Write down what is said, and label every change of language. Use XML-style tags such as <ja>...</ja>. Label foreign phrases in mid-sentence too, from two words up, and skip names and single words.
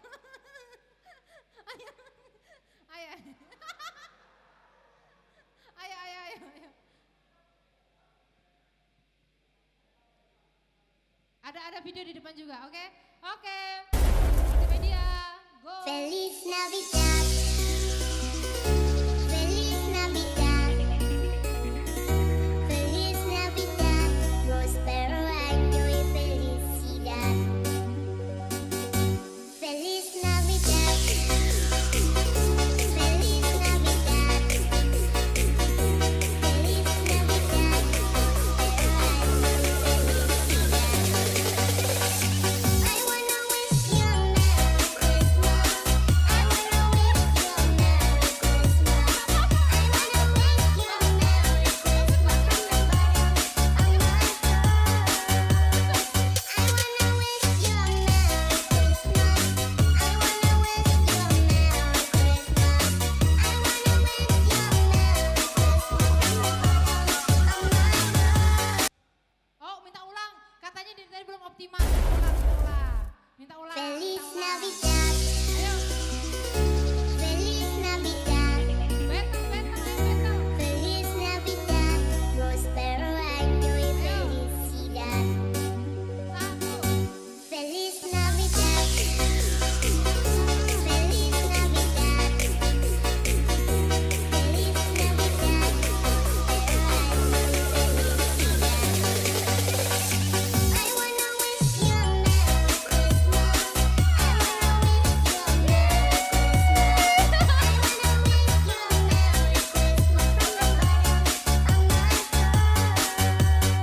<id>Ayo. Ayo. Ada video di depan juga, oke? Oke. Multimedia, go.</id> <es>Feliz Navidad. Feliz Navidad. Feliz Navidad. Prospero año y felicidad. Feliz Navidad. Feliz Navidad. Feliz Navidad.</es> <en>I wanna wish you a Merry Christmas. I wanna wish you a Merry Christmas. I wanna wish you a Merry Christmas from the bottom of my heart. I wanna wish you a Merry Christmas. I wanna wish you a Merry Christmas. I wanna wish you a Merry Christmas from the bottom of my heart.</en> <id>Oh, minta ulang. Katanya dari tadi belum optimal. Minta ulang.</id> <es>Feliz Navidad.</es> <id>Ayo.</id> <es>Feliz Navidad.</es> <id>Betul.</id> <es>Feliz Navidad. Prospero año y felicidad.</es> <id>Satu.</id> <es>Feliz Navidad. Feliz Navidad. Feliz Navidad.</es> <en>I wanna wish you a Merry Christmas. I wanna wish you a Merry Christmas. I wanna wish you a Merry Christmas from the bottom of my heart.</en>